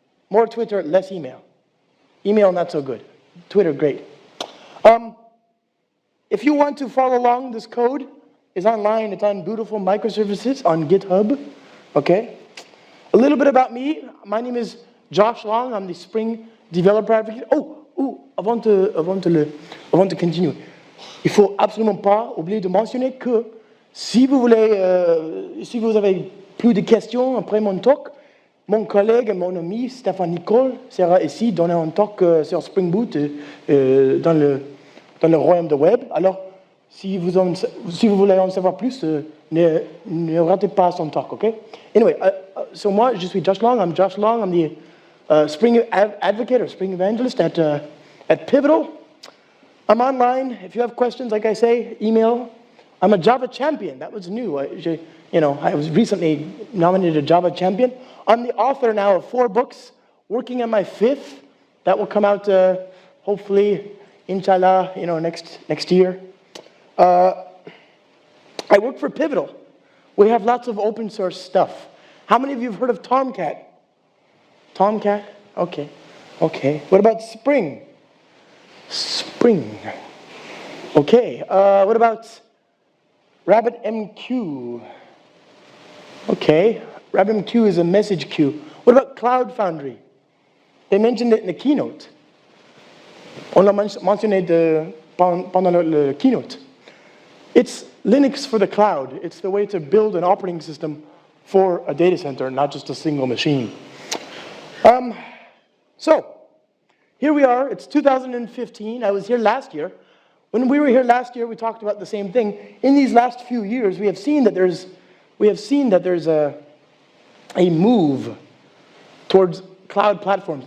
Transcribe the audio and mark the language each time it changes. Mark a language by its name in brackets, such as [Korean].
[English] More Twitter, less email. Email, not so good. Twitter, great. If you want to follow along, this code is online. It's on Bootiful microservices on GitHub. Okay? A little bit about me. My name is Josh Long. I'm the Spring Developer Advocate. [French] Avant de continuer, il faut absolument pas oublier de mentionner que si vous avez plus de questions après mon talk, mon collègue et mon ami Stéphane Nicole sera ici donner un talk sur Spring Boot dans le royaume de web. Alors, si vous voulez en savoir plus, ne ratez pas son talk, OK? Anyway, so moi, je suis Josh Long. [English] I'm Josh Long. I'm the Spring Advocate or Spring Evangelist at Pivotal. I'm online. If you have questions, like I say, email. I'm a Java champion. That was new. I was recently nominated a Java champion. I'm the author now of 4 books, working on my 5th. That will come out hopefully, inshallah, next year. I work for Pivotal. We have lots of open source stuff. How many of you have heard of Tomcat? Tomcat? Okay. What about Spring? Spring. Okay. What about RabbitMQ? Okay. RabbitMQ is a message queue. What about Cloud Foundry? They mentioned it in the keynote. [French] On l'a mentionné pendant le keynote. [English] It's Linux for the cloud. It's the way to build an operating system for a data center, not just a single machine. So, here we are. It's 2015. I was here last year. When we were here last year, we talked about the same thing. In these last few years, we have seen that there's a move towards cloud platforms.